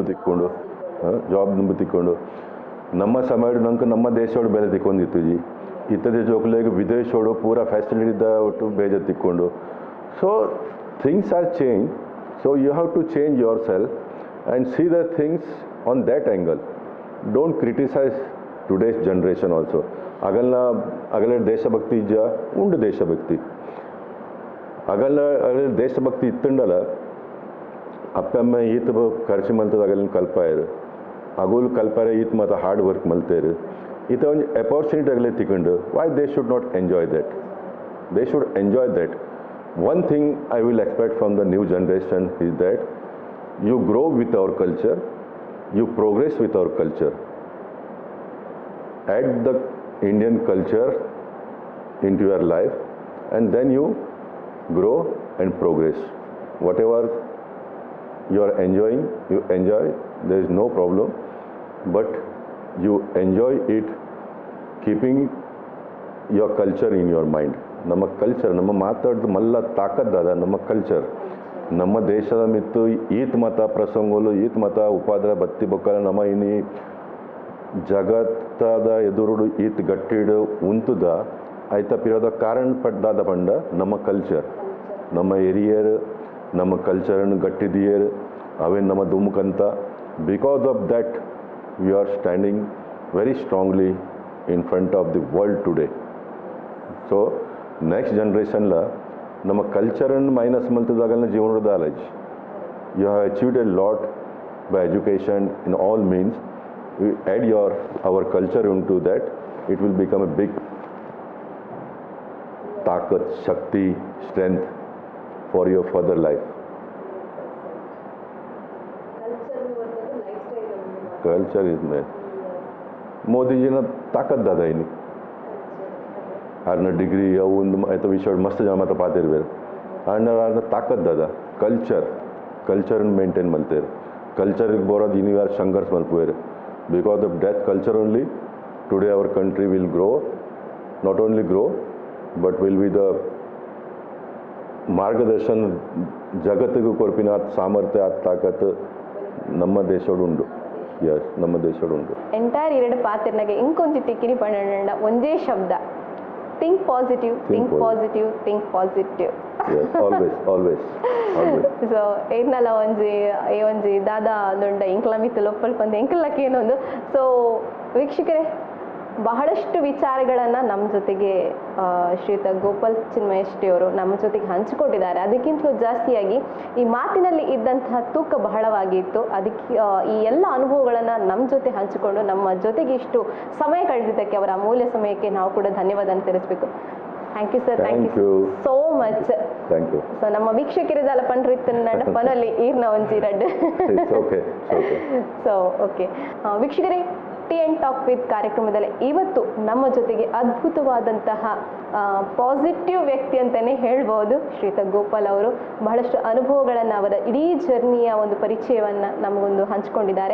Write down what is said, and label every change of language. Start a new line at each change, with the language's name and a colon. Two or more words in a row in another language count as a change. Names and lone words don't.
Tulu: ದುಂಬು ತಿಕ್ಕೊಂಡು ನಮ್ಮ ಸಮಯ ನಂಗೆ ನಮ್ಮ ದೇಶೋಡು ಬೆಲೆ ತಿಕ್ಕೊಂಡಿತ್ತು ಇತ್ತದ ಜೋಕುಲೆಗ ವಿದೇಶೋಡು ಪೂರ ಫ್ಯಾಸಿಲಿಟಿದ ಒಟ್ಟು ಬೇಜ ತಿಕ್ಕೊಂಡು
English: so things are change so you have to change yourself and see the things on that angle don't criticise today's generation also
Tulu: ಅಗಲ ದೇಶಭಕ್ತಿ ಇಜ್ಜ ಉಂಡು ದೇಶಭಕ್ತಿ ಅಗಲ ದೇಶಭಕ್ತಿ ಇತ್ತುಂಡಲ್ಲ ಅಪ್ಪಮ್ಮ ಈತ ಖರ್ಚು ಮಲ್ತದ ಅಗಲಿನ ಕಲ್ಪಾಯರು ಅಗುಲ್ ಕಲ್ಪಾರೆ ಈತ ಮತ್ತು ಹಾರ್ಡ್ ವರ್ಕ್ ಮಲ್ತೇರು ಈತ ಒಂದು ಅಪಾರ್ಚುನಿಟಿ ಆಗಲೇ ತಿಕೊಂಡು
English: why they should not enjoy that they should enjoy that one thing I will expect from the new generation is that you grow with our culture you progress with our culture add the Indian culture into your life and then you grow and progress. Whatever you are enjoying, you enjoy, there is no problem, but you enjoy it keeping your culture in your mind.
Tulu: ನಮ್ಮ ಕಲ್ಚರ್ ನಮ್ಮ ಮಾತಾಡೋದು ಮಲ್ಲ ತಾಕದ್ದಾದ ನಮ್ಮ ಕಲ್ಚರ್ ನಮ್ಮ ದೇಶದ ಮಿತ್ತು ಈತ್ ಮತ ಪ್ರಸಂಗಗಳು ಈತ್ ಮತ ಉಪಾದ್ರ ಬತ್ತಿ ಬೊಕ್ಕಲ ನಮ್ಮ ಇನಿ ಜಗತ್ತದ ಎದುರುಡು ಈತ್ ಗಟ್ಟಿಡು ಉಂತುದ ಆಯ್ತ ಪಿರೋದ ಕಾರಣ ಪಡ್ದಾದ ಪಂಡ ನಮ್ಮ ಕಲ್ಚರ್ ನಮ್ಮ ಹಿರಿಯರ್ ನಮ್ಮ ಕಲ್ಚರನ್ನು ಗಟ್ಟಿದಿಯರ್ ಅವೇ ನಮ್ಮ
English: ದುಮುಕಂತ because of that we are standing very strongly in front of the world today so next generationla
Tulu: ನಮ್ಮ ಕಲ್ಚರನ್ನು ಮೈನಸ್ ಮಲ್ತದಾಗಲ್ಲ ಜೀವನದ ಆಲಜ್
English: you have achieved a lot by education in all means we add our culture into that, it will become a big takat, shakti, strength for your further life. Culture is main.
Tulu: Modi ji na takat dada ini. Arna degree ya ಒಂದು ಆಯ್ತು ವಿಷಯ ಮಸ್ತ್ ಜನ ಮಾತ್ರ ಪಾತಿರ್ಬೇರು arna takat dada
English: culture maintain
Tulu: maltere culture ಬರೋದು ಇನ್ನು ಯಾರು ಸಂಘರ್ಷ ಮಲ್ಪುವೇರು
English: because of that culture only today our country will grow, not only grow but will be the
Tulu: ಮಾರ್ಗದರ್ಶನ ಜಗತ್ತಿಗೂ ಕೊರ್ಪಿನ ಸಾಮರ್ಥ್ಯ ತಾಕತ್ ನಮ್ಮ ದೇಶೋಡು ಉಂಡು ಯಸ್ ನಮ್ಮ ದೇಶೋಡು ಉಂಡು ಎಂಟೈರ್ ಎರಡು ಪಾತ್ರನಾಗೆ ಇಂಕೊಂಚಿ ತಿಕ್ಕಿನಿ ಪಂಡ ಒಂದೇ ಶಬ್ದ
English: think positive think positive think positive
Tulu: ಆಲ್ವೇಸ್ ಸೊ ಏನ್ನಲ್ಲ ಒಂಜಿ ದಾದಾ ದೊಡ್ಡ ಇಂಕ್ಲ ಮಿತ್ತು ಲೊಪ್ಪಲ್ ಪಂದ ಎಂಕಲ್ಲಕ್ಕೆ ಏನೊಂದು
Kannada: ಸೊ ವೀಕ್ಷಕರೇ ಬಹಳಷ್ಟು ವಿಚಾರಗಳನ್ನು ನಮ್ಮ ಜೊತೆಗೆ ಶ್ರೀಯುತ ಗೋಪಾಲ್ ಚಿನ್ಮಯ ಶೆಟ್ಟಿ ಅವರು ನಮ್ಮ ಜೊತೆಗೆ ಹಂಚಿಕೊಂಡಿದ್ದಾರೆ. ಅದಕ್ಕಿಂತಲೂ ಜಾಸ್ತಿಯಾಗಿ ಈ ಮಾತಿನಲ್ಲಿ ಇದ್ದಂತಹ ತೂಕ ಬಹಳವಾಗಿತ್ತು. ಅದಕ್ಕೆ ಈ ಎಲ್ಲ ಅನುಭವಗಳನ್ನು ನಮ್ಮ ಜೊತೆ ಹಂಚಿಕೊಂಡು ನಮ್ಮ ಜೊತೆಗೆ ಇಷ್ಟು ಸಮಯ ಕಳೆದಿದ್ದಕ್ಕೆ ಅವರ ಅಮೂಲ್ಯ ಸಮಯಕ್ಕೆ ನಾವು ಕೂಡ ಧನ್ಯವಾದ ತಿಳಿಸಬೇಕು.
English: thank you sir, thank you so much. thank you.
Tulu: ಸೊ ನಮ್ಮ ವೀಕ್ಷಕರಿದಲ್ಲ ಪಂಡ್ರಿತ್ತು ನನ್ನ ಪನಲ್ಲಿ ಈರ್ನ ಒಂಜಿ ರಡ್.
Kannada: ಸೊ ಓಕೆ ವೀಕ್ಷಕರೇ, ಟೀ ಆ್ಯಂಡ್ ಟಾಕ್ ವಿತ್ ಕಾರ್ಯಕ್ರಮದಲ್ಲಿ ಇವತ್ತು ನಮ್ಮ ಜೊತೆಗೆ ಅದ್ಭುತವಾದಂತಹ ಪಾಸಿಟಿವ್ ವ್ಯಕ್ತಿ ಅಂತಲೇ ಹೇಳ್ಬೋದು ಶ್ರೀಯುತ ಗೋಪಾಲ್ ಅವರು. ಬಹಳಷ್ಟು ಅನುಭವಗಳನ್ನು, ಅವರ ಇಡೀ ಜರ್ನಿಯ ಒಂದು ಪರಿಚಯವನ್ನು ನಮಗೊಂದು ಹಂಚಿಕೊಂಡಿದ್ದಾರೆ.